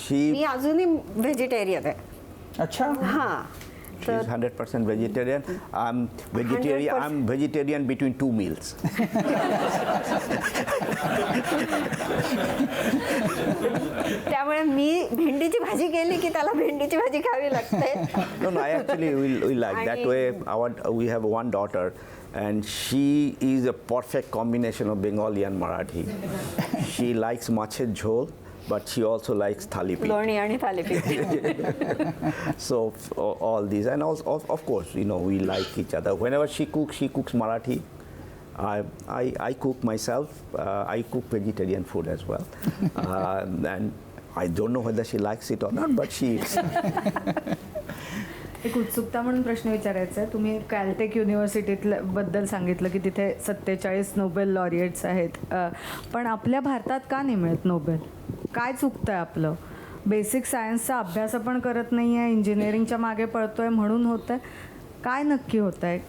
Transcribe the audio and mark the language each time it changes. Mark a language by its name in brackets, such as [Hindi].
[Marathi] मी अजूनही व्हेजिटेरियन आहे. अच्छा. हां, [English] She's 100% vegetarian. I'm vegetarian. 100%. I'm vegetarian between 2 meals. [Marathi] त्यामुळे मी भेंडीची भाजी केली की त्याला भेंडीची भाजी खावी लागते. [English] No, I actually we like that way. We have one daughter, and she is a perfect combination of Bengali and Marathi. She likes mached jhol, but she also likes thalipit. [Marathi] लोणी आणि thalipeeth. [English] So all these, and also, of course, we like each other. Whenever she cooks Marathi. I cook myself. I cook vegetarian food as well, and I don't know whether she likes it or not, but she eats. [Marathi] एक उत्सुकता म्हणून प्रश्न विचारायचा आहे. तुम्ही कॅलटेक युनिव्हर्सिटीबद्दल सांगितलं की तिथे 47 नोबेल लॉरिएट्स आहेत, पण आपल्या भारतात का नाही मिळत नोबेल? काय चुकतं आहे आपलं? बेसिक सायन्सचा अभ्यास आपण करत नाही आहे, इंजिनिअरिंगच्या मागे पळतोय म्हणून होतं आहे? काय नक्की होत आहे?